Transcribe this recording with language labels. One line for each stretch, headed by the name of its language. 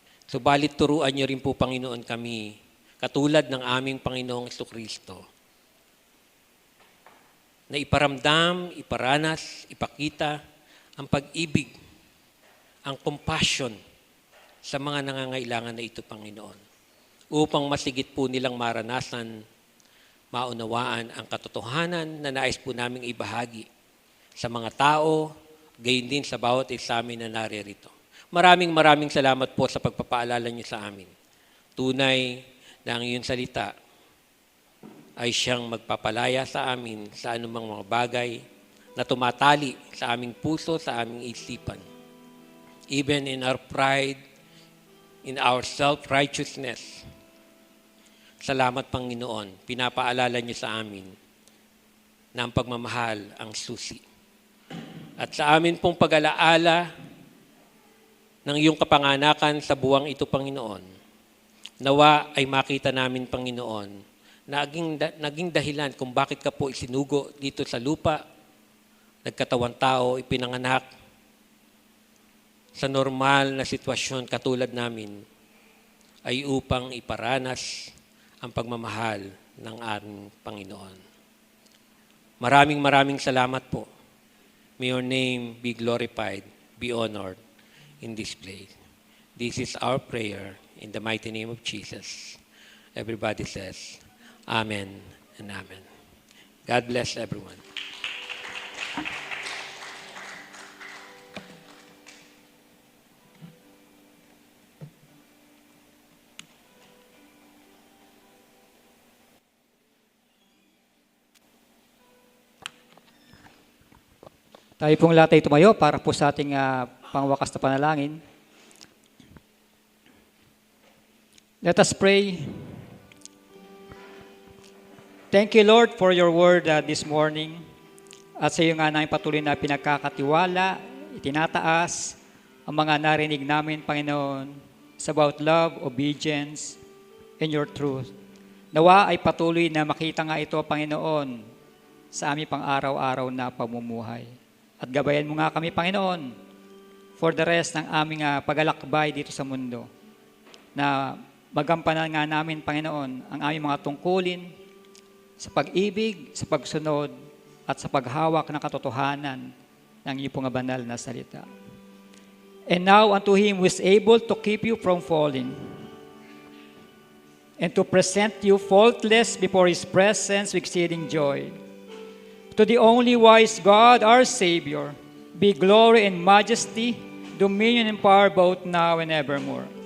Filipino: Subalit turuan niyo rin po, Panginoon, kami, katulad ng aming Panginoong Jesucristo, na iparamdam, iparanas, ipakita ang pag-ibig, ang compassion sa mga nangangailangan na ito, Panginoon, upang masigit po nilang maranasan, maunawaan ang katotohanan na nais po naming ibahagi sa mga tao, gayon din sa bawat isa amin na naririto. Maraming salamat po sa pagpapaalala niyo sa amin. Tunay na ang iyong salita ay siyang magpapalaya sa amin sa anumang mga bagay na tumatali sa aming puso, sa aming isipan.
English: Even in our pride, in our self-righteousness.
Filipino: Salamat, Panginoon. Pinapaalala niyo sa amin na ang pagmamahal ang susi. At sa amin pong pag-alaala ng iyong kapanganakan sa buwang ito, Panginoon, nawa ay makita namin, Panginoon, na naging dahilan kung bakit ka po isinugo dito sa lupa, nagkatawang tao, ipinanganak sa normal na sitwasyon katulad namin, ay upang iparanas ang pagmamahal ng ating Panginoon. Maraming salamat po.
English: May your name be glorified, be honored in this place. This is our prayer in the mighty name of Jesus. Everybody says, Amen and Amen. God bless everyone.
Filipino: Tayo pong lahat ay tumayo para po sa ating pangwakas na panalangin.
English: Let us pray. Thank you, Lord, for your word this morning.
Filipino: At sa iyo nga namin patuloy na pinagkakatiwala, itinataas ang mga narinig namin, Panginoon, sa
English: about love, obedience, and your truth.
Filipino: Nawa ay patuloy na makita nga ito, Panginoon, sa aming pang-araw-araw na pamumuhay. At gabayan mo nga kami, Panginoon,
English: for the rest
Filipino: ng aming paglalakbay dito sa mundo, na magampanan nga namin, Panginoon, ang aming mga tungkulin sa pag-ibig, sa pagsunod, at sa paghawak ng katotohanan ng iyong pong banal na salita.
English: And now unto Him who is able to keep you from falling, and to present you faultless before His presence with exceeding joy. To the only wise God, our Savior, be glory and majesty, dominion and power both now and evermore.